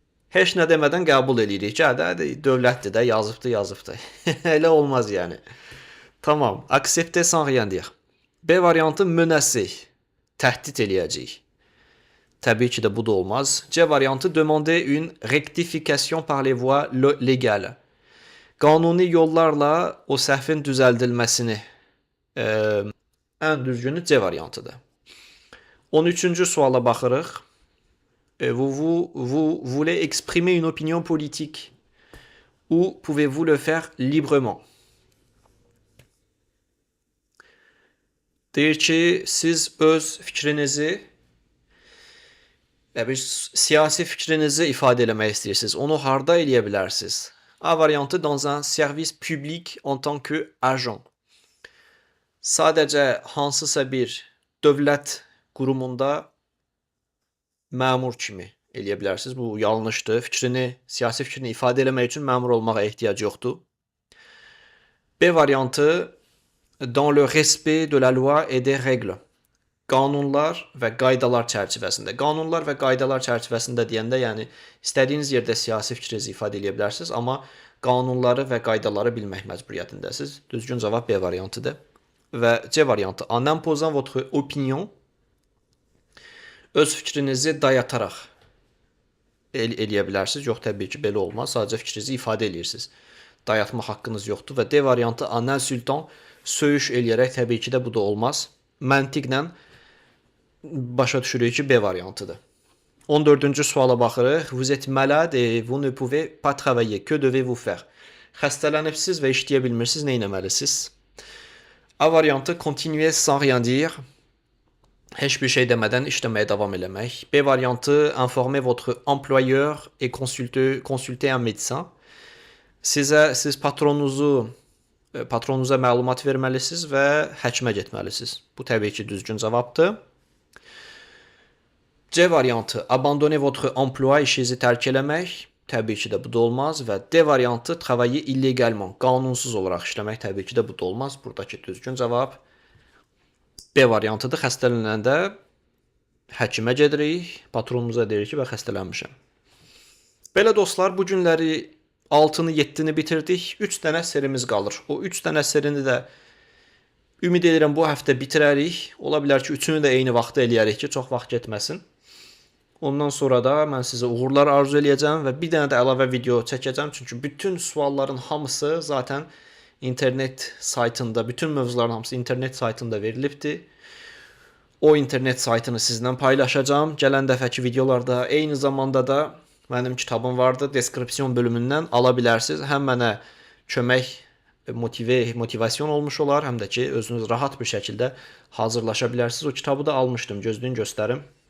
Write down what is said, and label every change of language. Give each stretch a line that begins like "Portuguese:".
Azerbaijani: Heç nə demədən qəbul eləyirik ki, dövlətdir də, yazıbdır. Elə olmaz yəni. Tamam,
French: accepter sans rien dire.
Azerbaijani: B variantı, menacer, təhdid eləyəcəyik. Təbii ki də bu da olmaz.
French: C variantı, demander une rectification par les voies légales.
Azerbaijani: Qanuni yollarla o səhvin düzəldilməsini ən düzgünü C variantıdır. 13-cü suala baxırıq.
French: Vous voulez exprimer une opinion politique ou pouvez-vous le faire librement?
Azerbaijani: Deyir ki, siz öz fikrinizi bir siyasi fikrinizi ifadə eləmək istəyirsiniz. Onu harda eləyə bilərsiniz?
French: A variantı dans un service public en tant que agent.
Azerbaijani: Sadəcə hansısa bir dövlət qurumunda məmur kimi eləyə bilərsiniz. Bu yanlışdır. Siyasi fikrini ifadə eləmək üçün məmur olmağa ehtiyac yoxdur.
French: B variantı dans le respect de la loi et des règles.
Azerbaijani: Qanunlar və qaydalar çərçivəsində. Qanunlar və qaydalar çərçivəsində deyəndə, yəni istədiyiniz yerdə siyasi fikrinizi ifadə edə bilərsiniz, amma qanunları və qaydaları bilmək məcburiyyətindəsiniz. Düzgün cavab B variantıdır. Və C variantı,
French: en imposant votre opinion,
Azerbaijani: öz fikrinizi dayataraq eləyə bilərsiniz. Yox, təbii ki, belə olmaz. Sadəcə fikrinizi ifadə eləyirsiniz. Dayatma haqqınız yoxdur. Və D variantı,
French: en insultant,
Azerbaijani: söyüş eləyərək, təbii ki də bu da olmaz. Məntiqlə başa düşürük ki, B variantıdır. 14-cü suala baxırıq.
French: Vous êtes malade et vous ne pouvez pas travailler. Que devez-vous faire?
Azerbaijani: Xəstələnibsiz və işləyə bilmirsiniz, nə etməlisiniz? A variantı,
French: continuer sans rien dire.
Azerbaijani: Heç bir şey demədən işləməyə davam eləmək. B variantı,
French: informer votre employeur et consulter un médecin.
Azerbaijani: Siz patronunuza məlumat verməlisiniz və həkimə getməlisiniz. Bu təbii ki, düzgün cavabdır. C variantı,
French: abandonner votre emploi,
Azerbaijani: işinizi tərk eləmək. Təbii ki də bu da olmaz. Və D variantı,
French: travailler illégalement,
Azerbaijani: qanunsuz olaraq işləmək. Təbii ki də bu da olmaz. Buradakı düzgün cavab B variantıdır. Xəstələnəndə həkimə gedirik, patronumuza deyirik ki, mən xəstələnmişəm. Belə dostlar, bu günləri 6-nı, 7-ni bitirdik. 3 dənə serimiz qalır. O 3 dənə serini də ümid edirəm bu həftə bitirərik. Ola bilər ki, 3-ünü də eyni vaxtda eləyərik ki, çox vaxt getməsin. Ondan sonra da mən sizə uğurlar arzu eləyəcəm və bir dənə də əlavə video çəkəcəm. Çünki bütün sualların hamısı zaten internet saytında, bütün mövzuların hamısı internet saytında verilibdir. O internet saytını sizlə paylaşacağım. Gələn dəfəki videolarda eyni zamanda da mənim kitabım vardı. Deskripsiyon bölümündən ala bilərsiniz. Həm mənə kömək, motivasyon olmuş olar, həm də ki, özünüz rahat bir şəkildə hazırlaşa bilərsiniz. O kitabı da almışdım. Gözləyin göstərim.